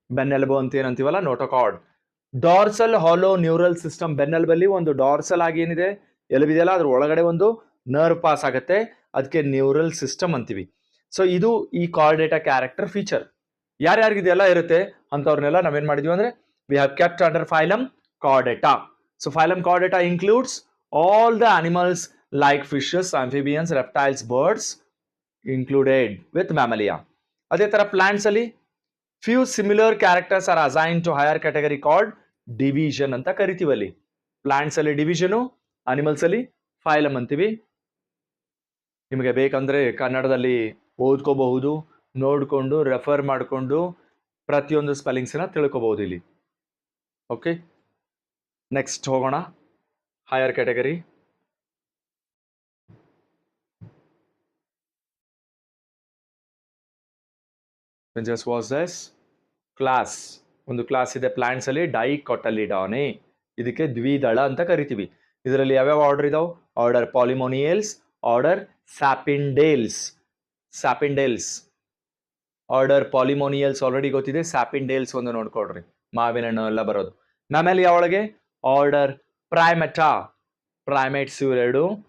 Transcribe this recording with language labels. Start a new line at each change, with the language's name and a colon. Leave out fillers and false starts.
Kannada: ಬೆನ್ನೆಲುಬು ಅಂತ ಏನಂತೀವಲ್ಲ, notochord. Dorsal ಹಾಲೋ neural system. ಬೆನ್ನೆಲುಬಲ್ಲಿ ಒಂದು ಡಾರ್ಸಲ್ ಆಗಿ ಏನಿದೆ ಎಲುಬಿದೆಯಲ್ಲ, ಅದ್ರ ಒಳಗಡೆ ಒಂದು ನರ್ವ್ ಪಾಸ್ ಆಗುತ್ತೆ, ಅದಕ್ಕೆ ನ್ಯೂರಲ್ ಸಿಸ್ಟಮ್ ಅಂತೀವಿ. ಸೊ ಇದು ಈ ಕಾರ್ಡೇಟಾ ಕ್ಯಾರೆಕ್ಟರ್ ಫೀಚರ್. ಯಾರ್ಯಾರಿಗಿದೆಲ್ಲ ಇರುತ್ತೆ ಅಂತವ್ರನ್ನೆಲ್ಲ ನಾವೇನ್ ಮಾಡಿದ್ವಿ ಅಂದ್ರೆ
English: We have kept under phylum chordata. So phylum chordata includes all the animals like fishes, amphibians, reptiles, birds included with mammalia.
Kannada: ಅದೇ ತರ ಪ್ಲಾಂಟ್ಸ್ ಅಲ್ಲಿ
English: few similar characters are assigned to higher category called division
Kannada: ಅಂತ ಕರಿತೀವಿ. ಅಲ್ಲಿ plants ಅಲ್ಲಿ division, animals ಅಲ್ಲಿ phylum ಅಂತೀವಿ. ನಿಮಗೆ ಬೇಕಂದ್ರೆ ಕನ್ನಡದಲ್ಲಿ ಓದ್ಕೋಬಹುದು, ನೋಡ್ಕೊಂಡು ರೆಫರ್ ಮಾಡಿಕೊಂಡು ಪ್ರತಿಯೊಂದು ಸ್ಪೆಲ್ಲಿಂಗ್ಸ್ನ ತಿಳ್ಕೋಬಹುದು ಇಲ್ಲಿ. ಓಕೆ, ನೆಕ್ಸ್ಟ್ ಹೋಗೋಣ. higher category.
English: Then just was this class.
Kannada: ಒಂದು ಕ್ಲಾಸ್ ಇದೆ ಪ್ಲಾಂಟ್ಸ್ ಅಲ್ಲಿ, ಡೈಕೋಟಲಿಡಾನೆ. ಇದಕ್ಕೆ ದ್ವಿದಳ ಅಂತ ಕರಿತೀವಿ. ಇದರಲ್ಲಿ ಯಾವ್ಯಾವ ಆರ್ಡರ್ ಇದಾವೆ? Order ಪಾಲಿಮೋನಿಯಲ್ಸ್, order ಸ್ಯಾಪಿಂಡೇಲ್ಸ್. ಸ್ಯಾಪಿಂಡೇಲ್ಸ್ ಆರ್ಡರ್ ಪಾಲಿಮೋನಿಯಲ್ಸ್ ಆಲ್ರೆಡಿ ಗೊತ್ತಿದೆ. ಸ್ಯಾಪಿಂಡೇಲ್ಸ್ ಒಂದು ನೋಡ್ಕೊಡ್ರಿ, ಮಾವಿನ ಹಣ್ಣು ಎಲ್ಲ ಬರೋದು. ಮ್ಯಾಮಾಲಿಯಾ ಒಳಗೆ ಆರ್ಡರ್ ಪ್ರೈಮೆಟಾ, ಪ್ರೈಮೇಟ್ಸ್ ಇವರೆರಡು.